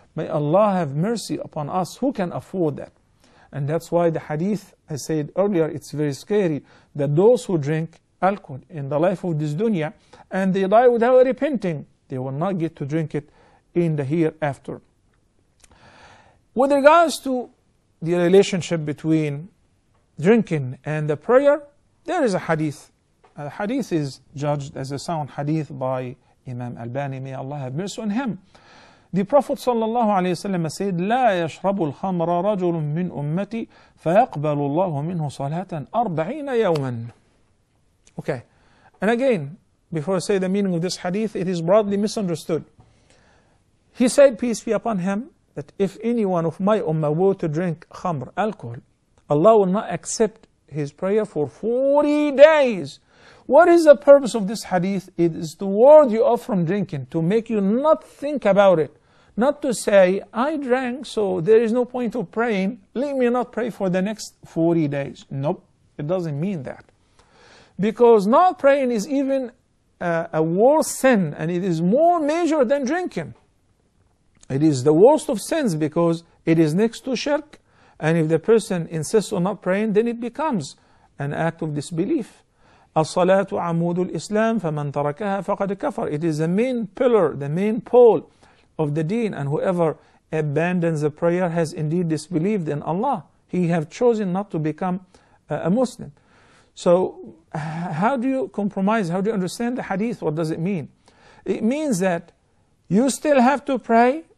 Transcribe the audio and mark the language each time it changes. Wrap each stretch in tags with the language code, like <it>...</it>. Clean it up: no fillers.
<en>May Allah have mercy upon us. Who can afford that? And that's why the hadith, I said earlier, it's very scary that those who drink alcohol in the life of this dunya and they die without repenting, they will not get to drink it in the hereafter. With regards to the relationship between drinking and the prayer, there is a hadith. The hadith is judged as a sound hadith by Imam Albani, may Allah have mercy on him. The Prophet ﷺ said,</en> <ar>لا يشرب الخمر رجل من أمتي فيقبل الله منه صلاة 40 يوما.</ar> <en>Okay, and again, before I say the meaning of this hadith, it is broadly misunderstood. He said, peace be upon him, that if any one of my ummah were to drink khamr, alcohol, Allah will not accept his prayer for 40 days. What is the purpose of this hadith? It is to ward you off from drinking, to make you not think about it. Not to say, I drank, so there is no point of praying. Let me not pray for the next 40 days. Nope, it doesn't mean that. Because not praying is even a worse sin, and it is more major than drinking. It is the worst of sins because it is next to shirk. And if the person insists on not praying, then it becomes an act of disbelief.</en> <ar>الصلاة عمود الإسلام فمن تركها فقد كفر.</ar> <en>It is the main pillar, the main pole of the deen, and whoever abandons the prayer has indeed disbelieved in Allah. He have chosen not to become a Muslim. So how do you compromise? How do you understand the hadith? What does it mean? It means that you still have to pray.</en>